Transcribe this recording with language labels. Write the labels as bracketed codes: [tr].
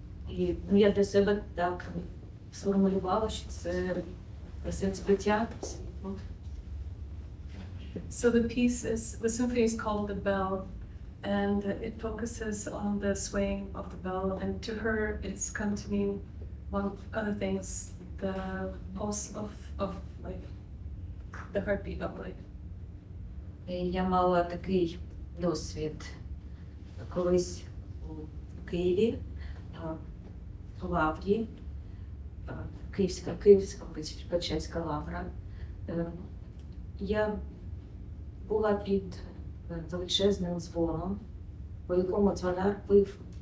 [uk] І я для себе так сформулювала, що це серцебиття. [en] So the symphony is called The Bell, and it focuses on the swaying of the bell, and to her it's come to mean, among other things, the pulse of life, the heartbeat of life. [uk] Я мала такий досвід колись у Києві, в Лаврі, Київська Печерська лавра. Я була під величезним дзвоном, по якому дзвонар пив.